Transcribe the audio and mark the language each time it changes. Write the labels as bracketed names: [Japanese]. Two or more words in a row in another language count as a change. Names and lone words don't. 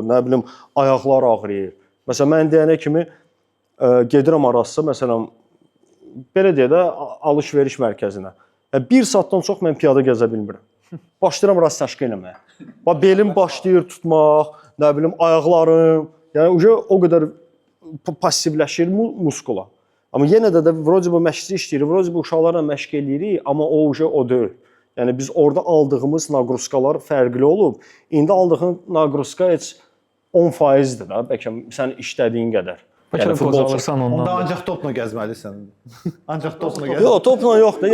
[Azerbaijani] Nə bilim, ayaqlar ağrıyır. Məsələn, mən deyənə kimi gedirəm arası, məsələn, belə deyə də alış-veriş mərkəzinə. 1 saatdan çox mən piyada gəzə bilmirəm. Başlayıram rast təşkil eləməyə. Belim başlayır tutmaq, nə bilim, ayaqlarım, yəni o qədər passivləşir muskula. Amma yenə də [Russian] вроде бы [Azerbaijani] məşqçi işləyir, [Russian] вроде бы [Azerbaijani] uşaqlarla məşq eləyirik, amma o deyil. Yəni biz orada aldığımız naqruskalar fərqli olub. İndi aldığın naqruska heç 10%-dir də, bəlkə sən işlədiyin qədər. Yəni futbol alırsan ondan. Onda ancaq topla gəzməlisən. Ancaq topla gəz. Yox, topla yoxdur.